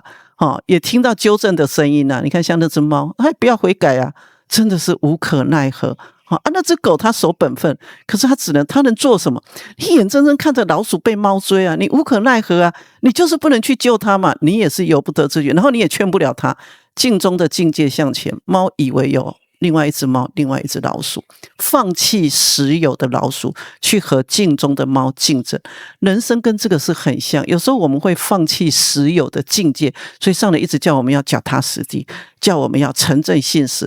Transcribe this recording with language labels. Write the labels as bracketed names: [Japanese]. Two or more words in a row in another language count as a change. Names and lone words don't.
[Chinese] 也聽到糾正的聲音啊！你看，像那只貓，它不要悔改啊，真的是無可奈何啊！那只狗它守本分，可是它能做什麼？你眼睜睜看着老鼠被貓追啊，你無可奈何啊！你就是不能去救它嘛，你也是由不得之緣，然後你也勸不了它。鏡中的境界向前，貓以為有另外一只貓，另外一只老鼠，放棄實有的老鼠，去和鏡中的貓競爭。人生跟這個是很像，有時候我們會放棄實有的境界，所以上人一直叫我們要腳踏實地，叫我們要誠正信實。